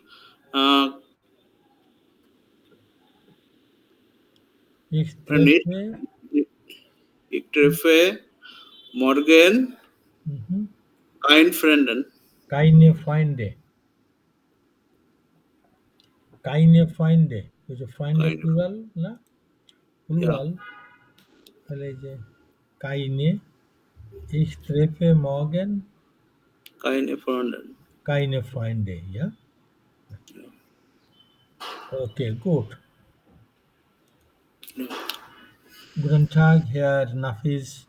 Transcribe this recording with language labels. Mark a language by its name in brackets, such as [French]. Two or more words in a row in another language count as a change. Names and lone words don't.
[German] Ich nicht. treffe. Ich treffe morgen Mhm. keinen Freunden. Keine Freunde. Keine Freunde. [Bangla] ওই যে Freunde [German] Keine. [Bangla] plural না? [German] Ja, Plural. [Bangla] তাহলে এই যে keine. [German] Ich treffe morgen keine Freunden. keine Freunde. Ja? Okay, gut. Ja. Guten Tag, Herr Nafis.